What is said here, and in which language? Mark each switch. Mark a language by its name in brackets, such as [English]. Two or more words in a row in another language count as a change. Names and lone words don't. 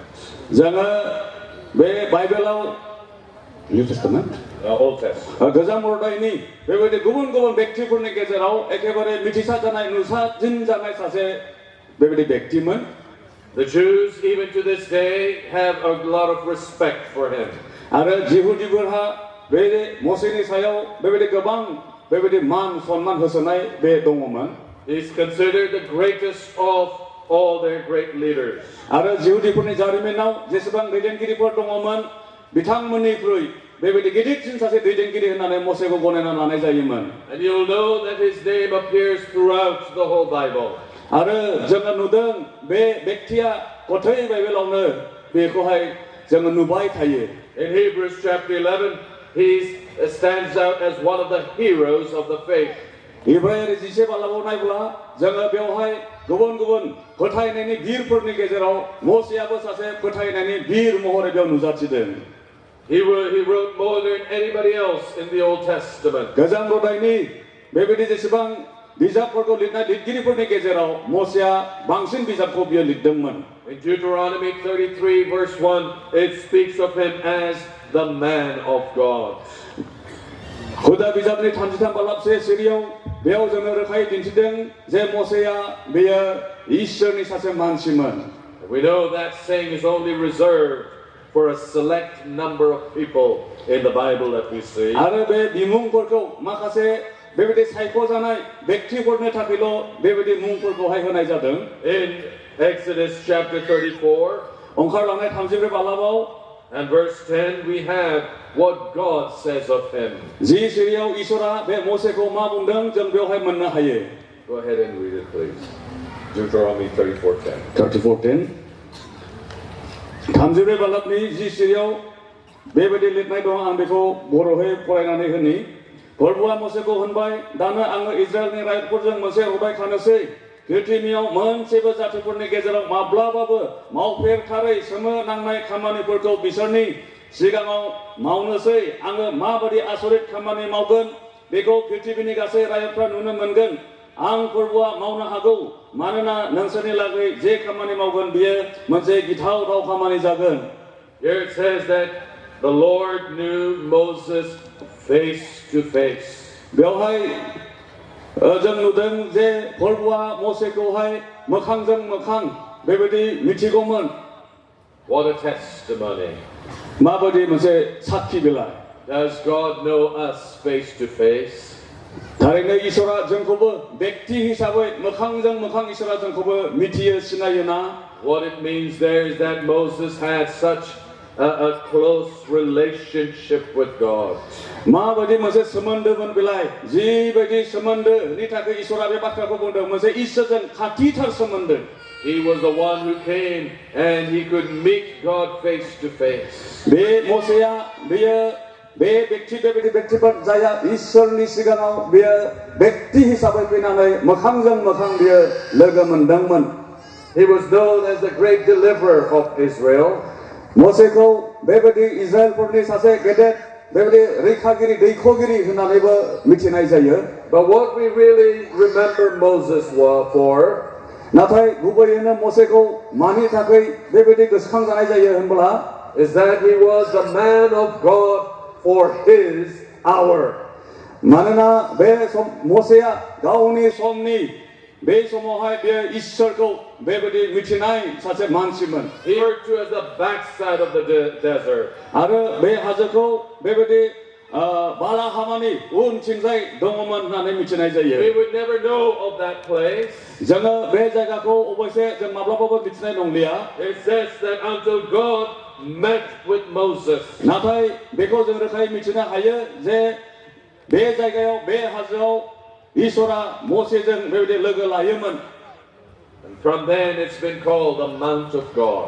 [Bodo] जोङो बे बाइबेलाव [English] New Testament Old Testament. [Bodo] गोजाम बरदायनि बेबायदि गुबुन-गुबुन व्यक्तिफोरनि गेजेराव एखेबारे मिथिसार जानाय नुसारसिन जानाय सासे बेबायदि व्यक्तिमोन. [English] The Jews, even to this day, have a lot of respect for him. [Bodo] आरो जिहुदिफोरहा बे मोसेनि सायाव बेबायदि गोबां बेबायदि मान सन्मान होसोनाय बे दङमोन. [English] He's considered the greatest of all their great leaders. [Bodo] आरो जिहुदिफोरनि जारिमिनाव जेसेबां दैदेनगिरिफोर दङमोन बिथांमोननिख्रुइ बेबायदि गिदिरसिन सासे दैदेनगिरि होननानै मोसेखौ गनायना लानाय जायोमोन. [English] And you'll know that his name appears throughout the whole Bible. [Bodo] आरो जोङो नुदों बे व्यक्तिया गथै बाइबेलावनो बेखौहाय जोङो नुबाय थायो. [English] In Hebrews chapter 11, he stands out as one of the heroes of the faith. [Bodo] इब्रायारि 11 बालाबाव नायब्ला जोङो बेवहाय गुबुन-गुबुन फोथायनायनि गिरफोरनि गेजेराव मोसेयाबो सासे फोथायनायनि गिर महरै बेयाव नुजाथिदों. [English] He wrote more than anybody else in the Old Testament. [Bodo] गोजाम बरदायनि बेबायदि जेसेबां बिजाबफोरखौ लिरनाय लिरगिरिफोरनि गेजेराव मोसेया बांसिन बिजाबखौ बियो लिरदोंमोन. [English] In Deuteronomy 33 verse 1, it speaks of him as the man of God. [Bodo] हुदा बिजाबनि 33 बालाबसे सिरियाव बेयाव जोंनो रोखायै दिन्थिदों जे मोसेया बेयो इसोरनि सासे मानसिमोन. [English] We know that saying is only reserved for a select number of people in the Bible that we see. [Bodo] आरो बे बिमुंफोरखौ माखासे बेबायदि सायख'जानाय व्यक्तिफोरनि थाखायल' बेबायदि मुंफोरखौहाय होनाय जादों. [English] In Exodus chapter 34 [Bodo] ओंखारलांनाय 34 बालाबाव [English] and verse 10 we have what God says of him. [Bodo] जि सिरियाव इसोरा बे मोसेखौ मा बुंदों जों बेवहाय मोननो हायो. [English] Go ahead and read it please. Deuteronomy 34:10. [Bodo] 34:10 34 बालाबनि जि सिरियाव बेबायदि लिरनाय दं आं बेखौ बर'है फरायनानै होनि. प्रभुआ मोसेखौ होनबाय दानो आङो इजराइलनि रायजोफोरजों मोनसे रबाय खानोसै पृथ्वीयाव मोनसेबो जातिफोरनि गेजेराव माब्लाबाबो मावफेरथारै सोमो नांनाय खामानिफोरखौ बिसोरनि सिगाङाव मावनोसै आङो माबादि आसरित खामानि मावगोन बेखौ पृथ्वीनि गासै रायजोफ्रा नुनो मोनगोन. आं प्रभुआ मावनो हागौ मानोना नोंसोरनि लागै जे खामानि मावगोन बियो मोनसे गिथावथाव खामानि जागोन. [English] Here it says that the Lord knew Moses face to face. [Bodo] बेवहाय जों नुदों जे प्रभुआ मोसेखौहाय मोखांजों मोखां बेबायदि मिथिगौमोन. [English] What a testimony. [Bodo] माबादि मोनसे साखि बिलाइ. [English] Does God know us face to face? [Bodo] थारैनो इसोरा जोंखौबो व्यक्ति हिसाबै मोखांजों मोखां इसोरा जोंखौबो मिथियो सिनायो ना. [English] What it means there is that Moses had such a close relationship with God. [Bodo] माबादि मोनसे सोमोन्दोमोन बिलाइ जिबायदि सोमोन्दोनि थाखाय इसोरा बे बाथ्राखौ बुंदों मोनसे इसोरजों खाथिथार सोमोन्दो. [English] He was the one who came and he could meet God face to face. [Bodo] बे मोसेया बेयो बे व्यक्ति बेबायदि व्यक्तिफोर जाया इसोरनि सिगाङाव बेयो व्यक्ति हिसाबै फैनानै मोखांजों मोखां बेयो लोगो मोनदोंमोन. [English] He was known as the great deliverer of Israel. [Bodo] मोसेखौ बेबायदि इजराइलफोरनि सासे गेदेर बेबायदि रैखागिरि दैख'गिरि होननानैबो मिथिनाय जायो. [English] But what we really remember Moses for [Bodo] नाथाय गुबैयैनो मोसेखौ मानि थाखाय बेबायदि गोसोखांजानाय जायो होनब्ला [English] is that he was the man of God for his hour. [Bodo] मानोना बे मोसेया गावनि समनि बे समावहाय बे इसोरखौ बेबायदि मिथिनाय सासे मानसिमोन. [English] He referred to as the backside of the desert. [Bodo] आरो बे हाजोखौ बेबायदि बालाहामानि उनथिंजाय दङमोन होननानै मिथिनाय जायो. [English] We would never know of that place. [Bodo] जोङो बे जायगाखौ अबयसे जों माब्लाबाबो मिथिनाय नंलिया. [English] It says that until God met with Moses. [Bodo] नाथाय बेखौ जों रोखायै मिथिनो हायो जे बे जायगायाव बे हाजोआव इसोरा मोसेजों बेबायदि लोगो लायोमोन. [English] And from then it's been called the Mount of God.